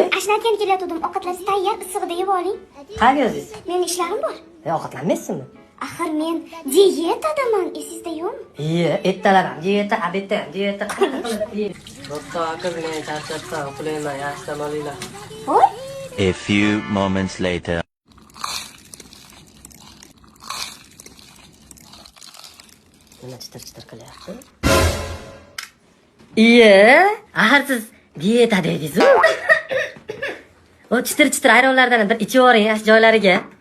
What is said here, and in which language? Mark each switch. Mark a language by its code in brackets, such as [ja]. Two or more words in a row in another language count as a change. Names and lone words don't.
[uz] Ashnatgan kelayotgandim, ovqatlaringiz tayyor, issig'ida yeb oling. Qayerga o'zingiz? Meni ishlarim bor. Ovqatlanmaysizmi? Axir men diyetadaman, esingizda yo'qmi? Ertalab ham diyeta, obedda ham diyeta. Bo'pti, aka, men charchabman, uxlayman, yaxshi dam olinglar. Voy, [en] A few moments later. [uz] Nima chitir-chitir qilyapti? Axir siz diyeta dedingiz-ku. O chitir-chitir ayronlardan bir ichib oling, yaxshi joylariga.